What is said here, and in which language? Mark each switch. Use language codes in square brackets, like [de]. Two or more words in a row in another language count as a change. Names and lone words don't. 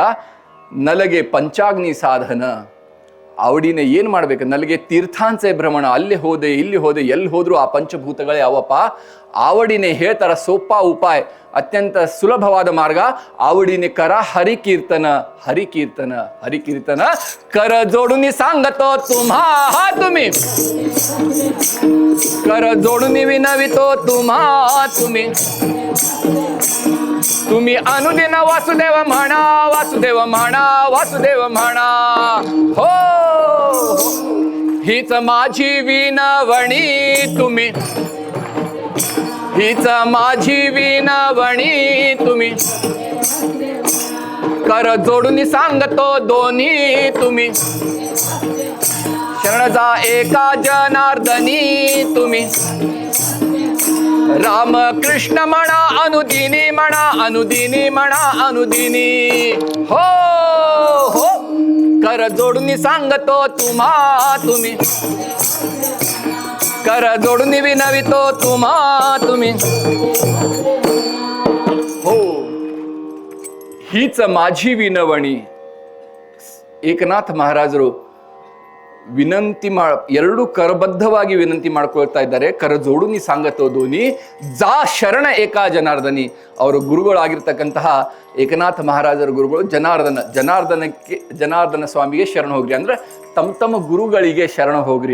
[mr] नलगे पंचाग्नी साधन, [kn] ಅವಡಿನ ಏನು ಮಾಡಬೇಕು, [mr] नलगे तीर्थांचे भ्रमण, [kn] ಅಲ್ಲಿ ಹೋದೆ ಇಲ್ಲಿ ಹೋದೆ ಎಲ್ಲಿ ಹೋದ್ರು ಆ ಪಂಚಭೂತಗಳೇ ಅವಪ್ಪ. ಆವಡಿನೇ ಹೇಳ್ತಾರ ಸೋಪ ಉಪಾಯ, ಅತ್ಯಂತ ಸುಲಭವಾದ ಮಾರ್ಗ. [mr] आवडीने कर हरिकीर्तन, हरिकीर्तन, हरिकीर्तन कर जोडून सांगतो तुम्हा तुम्ही, कर जोडून विनवितो तुम्हा तुम्ही, तुम्ही अनुदिन वासुदेव म्हणा, वासुदेव म्हणा, वासुदेव म्हणा. हो हीच माझी विनवणी तुम्ही, हीच माझी विनवणी तुम्ही, कर जोडून सांगतो दोन्ही तुम्ही, शरण जा एका जनार्दनी तुम्ही, राम कृष्ण म्हणा अनुदिनी, म्हणा अनुदिनी, म्हणा अनुदिनी. हो हो कर जोडून सांगतो तुम्हा तुम्ही, कर जोडून विनवितो तुम्हा तुम्ही. हो हीच माझी विनवणी. [kn] ಏಕನಾಥ ಮಹಾರಾಜರು ವಿನಂತಿ ಎರಡು ಕರಬದ್ಧವಾಗಿ ವಿನಂತಿ ಮಾಡ್ಕೊಳ್ತಾ ಇದ್ದಾರೆ. [mr] कर जोडुनी सांगतो दोन्ही, जा शरण एका जनार्दनी. [kn] ಅವರು ಗುರುಗಳಾಗಿರ್ತಕ್ಕಂತಹ ಏಕನಾಥ ಮಹಾರಾಜರ ಗುರುಗಳು ಜನಾರ್ದನ ಸ್ವಾಮಿಗೆ ಶರಣ ಹೋಗ್ರಿ, ಅಂದ್ರೆ ತಮ್ಮ ಗುರುಗಳಿಗೆ ಶರಣ ಹೋಗ್ರಿ.